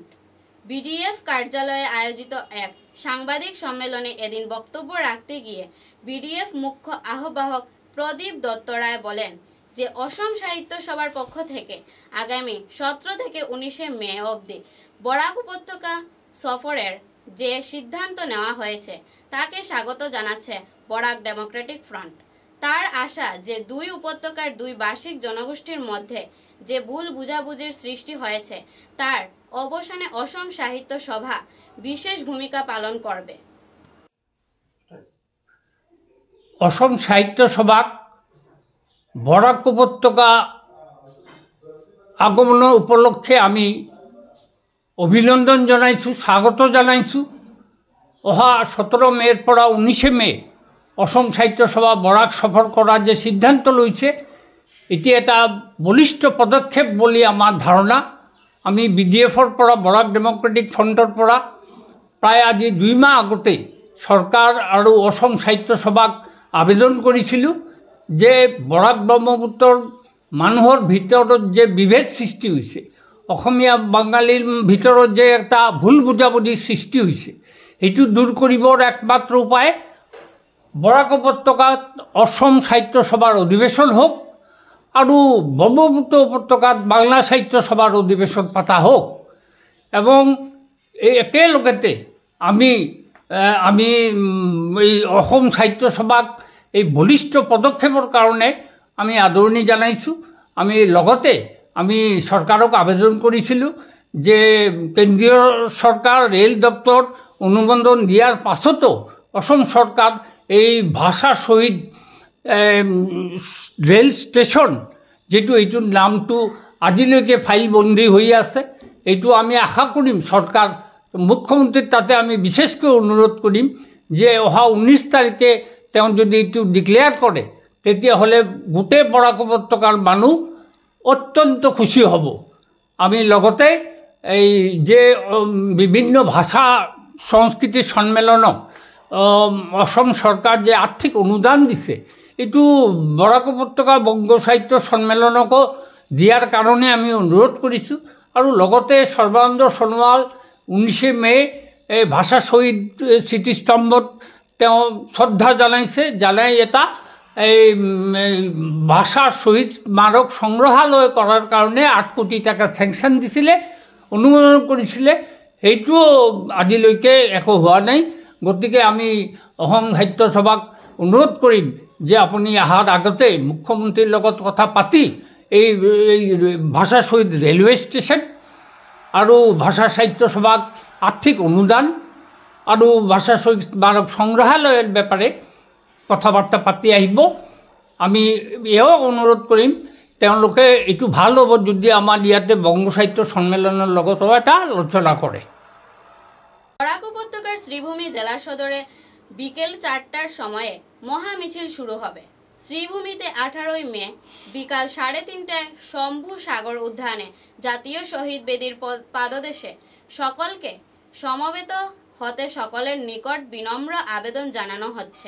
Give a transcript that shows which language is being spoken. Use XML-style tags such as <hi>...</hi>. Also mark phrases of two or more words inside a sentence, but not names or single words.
<bn>বিডিএফ কার্যালয়ে আয়োজিত এক সাংবাদিক সম্মেলনে এদিন বক্তব্য রাখতে গিয়ে বিডিএফ মুখ্য আহ্বায়ক প্রদীপ দত্ত রায় বলেন যে অসম সাহিত্য সভার পক্ষ থেকে আগামী 17 থেকে 19শে মে অবধি বরাক উপত্যকা সফরের যে সিদ্ধান্ত নেওয়া হয়েছে তাকে স্বাগত জানাচ্ছে বরাক ডেমোক্রেটিক ফ্রন্ট। তার আশা যে দুই উপত্যকার দুই ভাষিক জনগোষ্ঠীর মধ্যে যে ভুল বুঝাবুঝির সৃষ্টি হয়েছে তার অবসানে অসম সাহিত্য সভা বিশেষ ভূমিকা পালন করবে।</bn> <as>অসম সাহিত্য সভা বরাক উপত্যকা আগমনের উপলক্ষে আমি অভিনন্দন জানাইছোঁ, স্বাগত জানাইছোঁ। অহা 17 মেৰ পৰা 19 মে অসম সাহিত্য সভা বরাক সফর করার যে সিদ্ধান্ত লৈছে এটি এটা বলিষ্ঠ পদক্ষেপ বুলি আমার ধারণা। আমি বিডিএফর পৰা বরাক ডেমোক্রেটিক ফ্রন্টর পৰা প্রায় আজি 2 মাহ আগতে সরকার আর অসম সাহিত্য সভাক আবেদন করেছিলো যে বরাক ব্রহ্মপুত্রর মানুহৰ ভিতৰত যে বিভেদ সৃষ্টি হয়েছে, অসমীয়া বাঙালির ভিতৰত যে একটা ভুল বুঝাবুঝির সৃষ্টি হয়েছে, এইটো দূর করিবৰ একমাত্র উপায় বরাক উপত্যকাত অসম সাহিত্য সভার অধিবেশন হোক আর ব্রহ্মপুত্র উপত্যকাত বাংলা সাহিত্য সভার অধিবেশন পাতা হোক। এবং এই একেলগতে আমি এই অসম সাহিত্য সভাক এই বলিষ্ঠ পদক্ষেপৰ কাৰণে আমি আদৰণি জানাইছোঁ। আমি লগতে আমি সরকারক আবেদন করেছিলো যে কেন্দ্রীয় সরকার রেল দপ্তর অনুমোদন দিয়ার পাছতো অসম সরকার এই ভাষা শহীদ রেল স্টেশন যেটো এইটোর নামটো আজিলৈকে ফাইলবন্দী হয়ে আছে, এইটো আমি আশা করিম সরকার মুখ্যমন্ত্রীর তাতে আমি বিশেষকৈ অনুরোধ করিম যে অহা 19 তারিখে যদি এইটো ডিক্লেয়ার করে তেতিয়াহ'লে গোটেই বরাক উপত্যকাৰ মানুহ অত্যন্ত খুশি হব। আমি লগতে এই যে বিভিন্ন ভাষা সংস্কৃতি সম্মেলনক অসম সরকার যে আর্থিক অনুদান দিছে এইটো বরাক উপত্যকা বঙ্গ সাহিত্য সম্মেলনকো দিয়ার কারণে আমি অনুরোধ করিছোঁ। আৰু লগতে সৰ্বানন্দ সোণোৱাল 19 মে এই ভাষা শহীদ স্মৃতিস্তম্ভত তেওঁ শ্ৰদ্ধা জনাইছে, জনাই এটা এই ভাষা শহীদ স্মাৰক সংগ্ৰহালয় কৰাৰ কাৰণে 8 কোটি টাকা চেংচন দিছিলে, অনুমোদন কৰিছিলে। সেইটোও আজিলৈকে একো হোৱা নাই। গতিকে আমি অসম সাহিত্য সভাক অনুৰোধ কৰিম যে আপুনি অহাৰ আগতে মুখ্যমন্ত্ৰীৰ লগত কথা পাতি এই ভাষা শহীদ ৰেলৱে ষ্টেচন আৰু ভাষা সাহিত্য সভাক আৰ্থিক অনুদান আৰু ভাষা শহীদ স্মাৰক সংগ্ৰহালয়ৰ ব্যাপারে কথাবার্তা পাতি আহিব। আমি এও অনুৰোধ কৰিম তেওঁলোকে এইটো ভাল হ'ব যদি আমাৰ ইয়াতে বংগ সাহিত্য সন্মিলনৰ লগতো এটা আলোচনা কৰে।</as> <bn>বরাক উপত্যকার শ্রীভূমি জেলা সদরে বিকেল 4টার সময়ে মহা মিছিল শুরু হবে। শ্রীভূমিতে 18 মে বিকাল 3:30টায় শম্ভু সাগর উদ্যানে জাতীয় শহীদ বেদির পাদদেশে সকলকে সমবেত হতে সকলের নিকট বিনম্র আবেদন জানানো হচ্ছে।</bn>